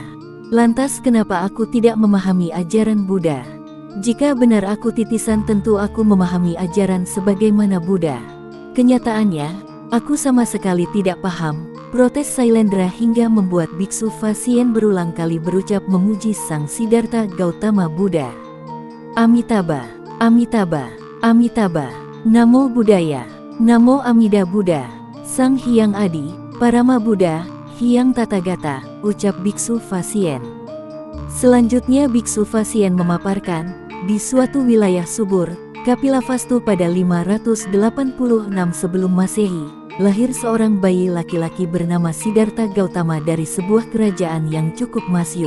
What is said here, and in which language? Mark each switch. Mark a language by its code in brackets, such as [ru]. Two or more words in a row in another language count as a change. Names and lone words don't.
[id] Lantas kenapa aku tidak memahami ajaran Buddha? Jika benar aku titisan tentu aku memahami ajaran sebagaimana Buddha. Kenyataannya, aku sama sekali tidak paham, protes Sailendra hingga membuat Biksu Fasien berulang kali berucap memuji Sang Siddhartha Gautama Buddha. [sa] Amitabha. Amitabha, Amitabha, Namo Buddhaya, Namo Amida Buddha, [id] Sang Hyang Adi, Parama Buddha, Hyang Tathagata, ucap Biksu Fasien. Selanjutnya Biksu Fasien memaparkan, di suatu wilayah subur, Kapilavastu pada 586 sebelum Masehi, lahir seorang bayi laki-laki bernama Siddhartha Gautama dari sebuah kerajaan yang cukup masyhur.